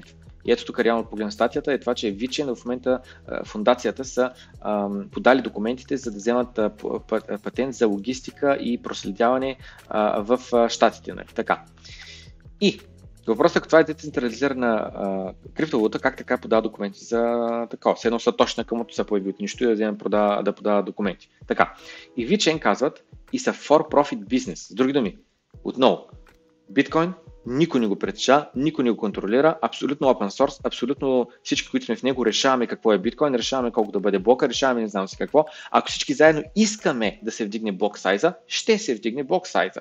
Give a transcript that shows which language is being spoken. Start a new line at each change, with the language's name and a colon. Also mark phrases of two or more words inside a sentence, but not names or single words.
Bulgarian: И ето тук реално погледна статията е това, че VeChain в момента фундацията са подали документите, за да вземат патент за логистика и проследяване в щатите. Нали? Така. И въпросът е, това е децентрализирана криптовалута, как така подава документи за такова. Все едно са точно къмото се появи от нищо и да подава документи. Така. И VeChain казват и са
English: for-profit business.
Bulgarian: С други думи, отново, биткоин никой не го притежава, никой не го контролира, абсолютно
English: open source,
Bulgarian: абсолютно всички, които сме в него, решаваме какво е биткоин, решаваме колко да бъде блока, решаваме не знам си какво. Ако всички заедно искаме да се вдигне блок сайза, ще се вдигне блок сайза.